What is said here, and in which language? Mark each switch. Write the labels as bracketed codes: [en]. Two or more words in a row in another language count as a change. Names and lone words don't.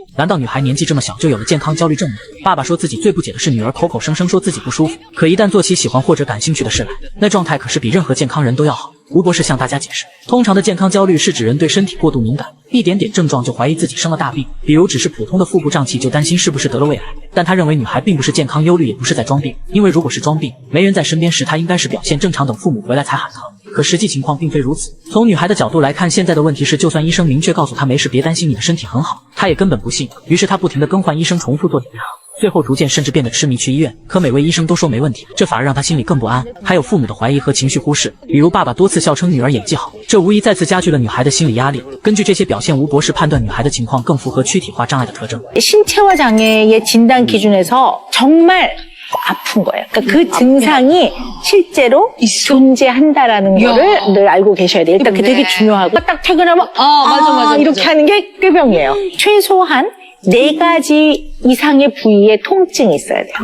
[zh] 难道女孩年纪这么小就有了健康焦虑症吗？爸爸说自己最不解的是女儿口口声声说自己不舒服，可一旦做起喜欢或者感兴趣的事来，那状态可是比任何健康人都要好。吴博士向大家解释，通常的健康焦虑是指人对身体过度敏感，一点点症状就怀疑自己生了大病，比如只是普通的腹部胀气就擔心是不是得了胃癌。但他認為女孩並不是健康憂慮，也不是在裝病，因為如果是裝病，沒人在身邊時，她應該是表現正常，等父母回來才喊疼。可實際情況並非如此。從女孩的角度來看，現在的問題是，就算醫生明確告訴她沒事，別擔心，你的身體很好，她也根本不信。於是她不停地更換醫生，重複做檢查。最後逐漸甚至變得痴迷去醫院，可每位醫生都說沒問題，這反而讓他心裡更不安。還有父母的懷疑和情緒忽視，比如爸爸多次笑稱女兒演技好，這無疑再次加劇了女孩的心理壓力。根據這些表現，吳博士判斷女孩的情況更符合軀體化障礙的特徵。 [ko] 신체화 장애의 진단 기준에서 정말 아픈 거예요. 그러니까 그 증상이 실제로 존재한다라는 거를 늘 알고 계셔야 돼요. 일단 그게 되게 중요하고 딱 퇴근하면 맞아. 이렇게 하는 게 꾀병이에요. 최소한 4가지 이상의 부위에 통증이 있어야 돼요.